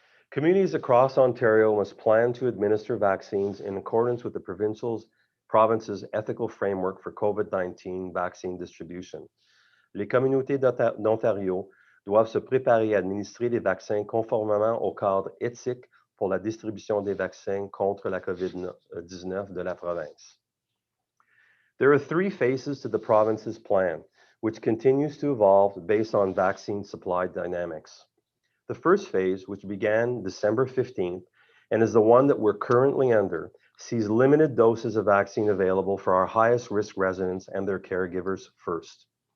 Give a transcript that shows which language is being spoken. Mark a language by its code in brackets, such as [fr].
[en] Communities across Ontario must plan to administer vaccines in accordance with the province's ethical framework for COVID-19 vaccine distribution. [fr] Les communautés d'Ontario doivent se préparer à administrer des vaccins conformément au cadre éthique pour la distribution des vaccins contre la COVID-19 de la province. [en] There are 3 phases to the province's plan, which continues to evolve based on vaccine supply dynamics. The first phase, which began December 15th, and is the one that we're currently under, sees limited doses of vaccine available for our highest risk residents and their caregivers first.